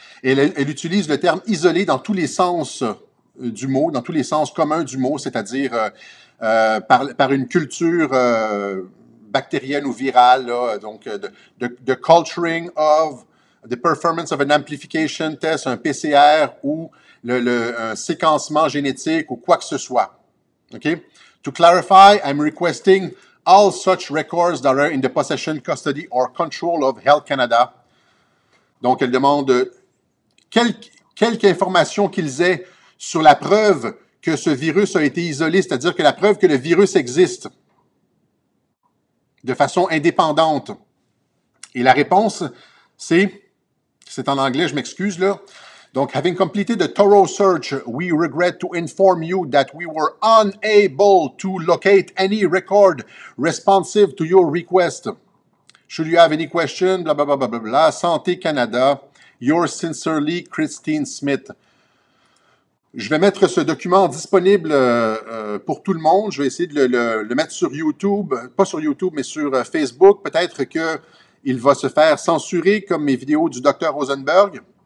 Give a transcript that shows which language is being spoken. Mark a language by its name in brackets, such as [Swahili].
[French] Et elle utilise le terme isoler dans tous les sens du mot, dans tous les sens communs du mot, c'est-à-dire par une culture bactérienne ou virale, là, donc de [English] culturing of the performance of an amplification test, [French] un PCR ou un séquencement génétique ou quoi que ce soit. [English] Okay? To clarify, I'm requesting all such records that are in the possession, custody or control of Health Canada. [French] Donc, elle demande quelque information qu'ils aient sur la preuve que ce virus a été isolé, c'est-à-dire que la preuve que le virus existe de façon indépendante. Et la réponse, c'est en anglais, je m'excuse là. [English] Donc, having completed a thorough search, we regret to inform you that we were unable to locate any record responsive to your request. Should you have any question, blah, blah, blah, blah, blah, blah. Santé Canada, yours sincerely, Christine Smith. [French] Je vais mettre ce document disponible pour tout le monde. Je vais essayer de le mettre sur YouTube, pas sur YouTube, mais sur Facebook. Peut-être qu'il va se faire censurer comme mes vidéos du Dr Rosenberg.